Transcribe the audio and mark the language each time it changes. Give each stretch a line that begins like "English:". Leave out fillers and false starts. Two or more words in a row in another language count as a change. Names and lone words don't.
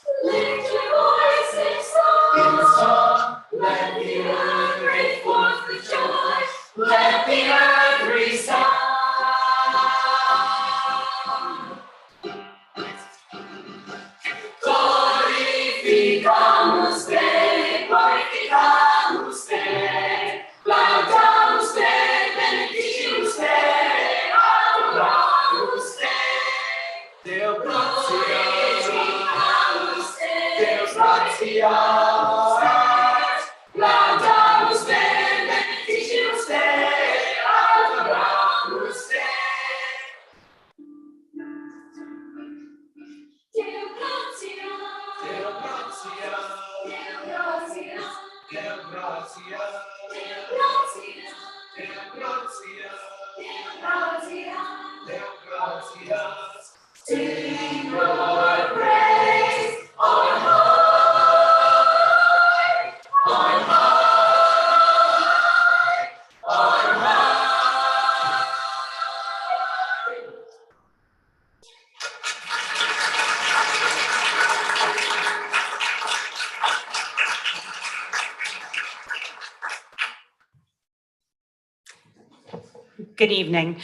English: Lift your voice in song. Let the earth break forth with joy. Let the earth resound.
Latin: Glorificamos te, glorificamos te. Laudamos te, benedicimos te, adoramos te. Deo gratias, Deus gratias, laudamos te, benedicimos te, adoramos te. Deo gratias, Deo gratias, Deo gratias, Deo gratias, Deo gratias, Deo gratias, Deo gratias, Deo gratias.
English: Sing your praise on high, on high, on high. Good evening.